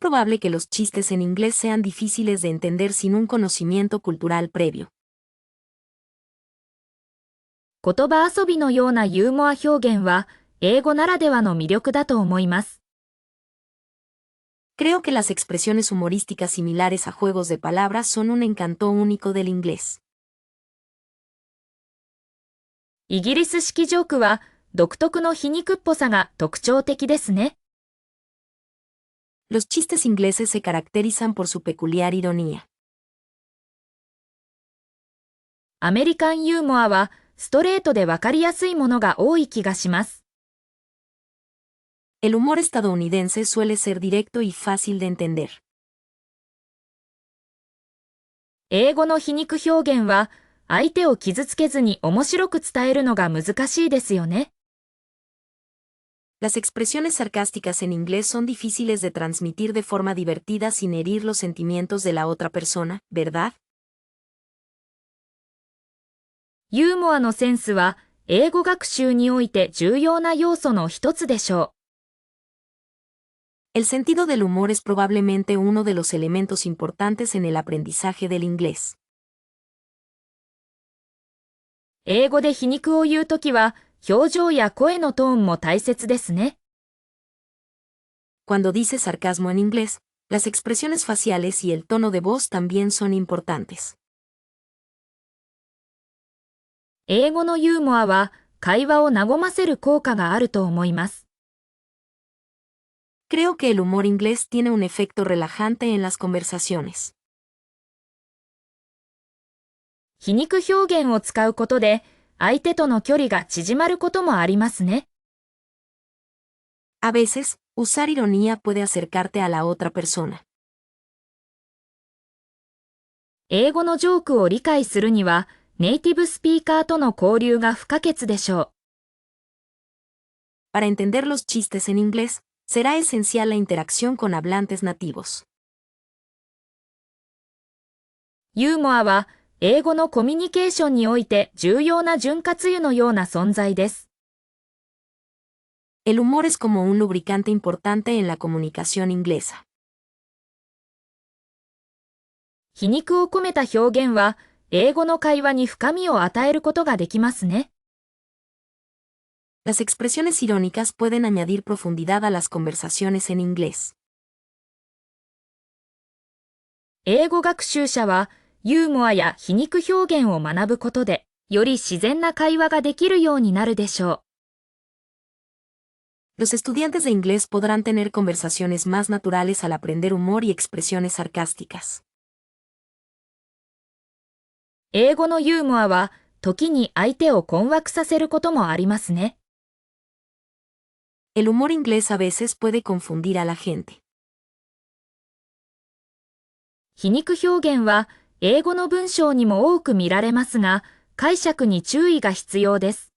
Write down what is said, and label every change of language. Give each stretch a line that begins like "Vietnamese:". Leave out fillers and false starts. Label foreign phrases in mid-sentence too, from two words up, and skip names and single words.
Spanish: Es probable que los chistes en inglés sean difíciles de entender sin un conocimiento cultural previo.
Japanese: 言葉遊びのようなユーモア表現は英語ならではの魅力だと思います。
Spanish: Creo que las expresiones humorísticas similares a juegos de palabras son un encanto único del inglés.
Japanese: イギリス式ジョークは独特の皮肉っぽさが特徴的ですね。
Spanish: Los chistes ingleses se caracterizan por su peculiar ironía.
Japanese: アメリカンユーモアはストレートでわかりやすいものが多い気がします。
Spanish: El humor estadounidense suele ser directo y fácil de entender.
Japanese: 英語の皮肉表現は相手を傷つけずに面白く伝えるのが難しいですよね。
Spanish: Las expresiones sarcásticas en inglés son difíciles de transmitir de forma divertida sin herir los sentimientos de la otra persona, ¿verdad?
Japanese: ユーモアのセンスは英語学習において重要な要素の一つでしょう。
Spanish: El sentido del humor es probablemente uno de los elementos importantes en el aprendizaje del inglés.
Japanese: 英語で皮肉を言うときは表情や声のトーンも大切ですね。
Spanish: Cuando dice sarcasmo en inglés, las expresiones faciales y el tono de voz también son importantes.
Japanese: 英語のユーモアは会話を和ませる効果があると思います。
Spanish: Creo que el humor inglés tiene un efecto relajante en las conversaciones.
Japanese: 皮肉表現を使うことで相手との距離が縮まることもありますね。
Spanish: A veces, usar ironía puede acercarte a la otra persona.
Japanese: 英語のジョークを理解するにはネイティブスピーカーとの交流が不可欠でしょう。
Spanish: Para entender los chistes en inglés, será esencial la interacción con hablantes nativos.
Japanese: ユーモアは英語のコミュニケーションにおいて重要な潤滑油のような存在です。
Spanish: El humor es como un lubricante importante en la comunicación inglesa.
Japanese: 皮肉を込めた表現は英語の会話に深みを与えることができますね。
Spanish: Las expresiones irónicas pueden añadir profundidad a las conversaciones en inglés.
Japanese: 英語学習者はユーモアや皮肉表現を学ぶことで、より自然な会話ができるようになるでしょ
Spanish: う。Los estudiantes de inglés podrán tener conversaciones más naturales al aprender humor y expresiones sarcásticas.
Japanese: 英語のユーモアは、時に相手を困惑させることもありますね。
Spanish: El humor inglés a veces puede confundir a la gente.
Japanese: 皮肉表現は、英語の文章にも多く見られますが、解釈に注意が必要です。